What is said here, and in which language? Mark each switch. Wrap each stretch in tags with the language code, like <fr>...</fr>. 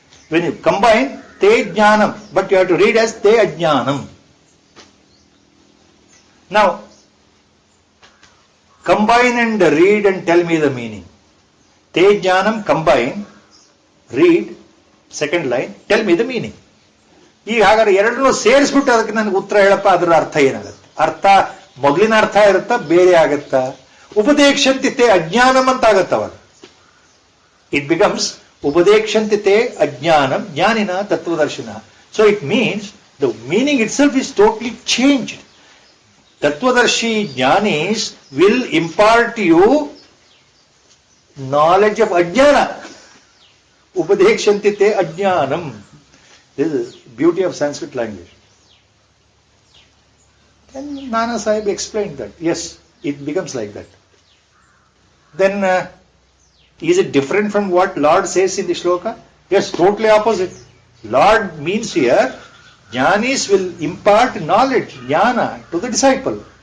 <en>When you combine te jnanam, but you have to read as te ajnanam. Now, combine and read and tell me the meaning. Te jnanam, combine, read, second line, tell me the meaning.</en> <kn>ಈಗ ಹಾಗಾದ್ರೆ ಎರಡನ್ನೂ ಸೇರಿಸ್ಬಿಟ್ಟು ಅದಕ್ಕೆ ನನಗೆ ಉತ್ತರ ಹೇಳಪ್ಪ, ಅದರ ಅರ್ಥ ಏನಾಗುತ್ತೆ? ಅರ್ಥ ಮೊದಲಿನ ಅರ್ಥ ಇರುತ್ತಾ, ಬೇರೆ ಆಗತ್ತಾ?</kn> <sa>ಉಪದೇಕ್ಷಂತಿ ತೇ ಅಜ್ಞಾನಂ</sa> <kn>ಅಂತ ಆಗತ್ತವಾಗ.</kn> <en>it becomes</en> <sa>ಉಪದೇಕ್ಷಂತಿ ತೇ ಅಜ್ಞಾನಂ ಜ್ಞಾನಿನ ತತ್ವದರ್ಶಿನ.</sa> <en>So it means the meaning itself is totally changed. ತತ್ವದರ್ಶಿ ಜ್ಞಾನೀಸ್ will impart you knowledge of ಅಜ್ಞಾನ.</en> <sa>ಉಪದೇಕ್ಷಂತಿ ತೇ ಅಜ್ಞಾನಂ.</sa> <en>This is beauty of Sanskrit language. And Nana Sahib explained that. Yes, it becomes like that. Then, is it different from what Lord says in the shloka? Yes, totally opposite. Lord means here, Jnanis will impart knowledge, jnana, to the disciple.</en>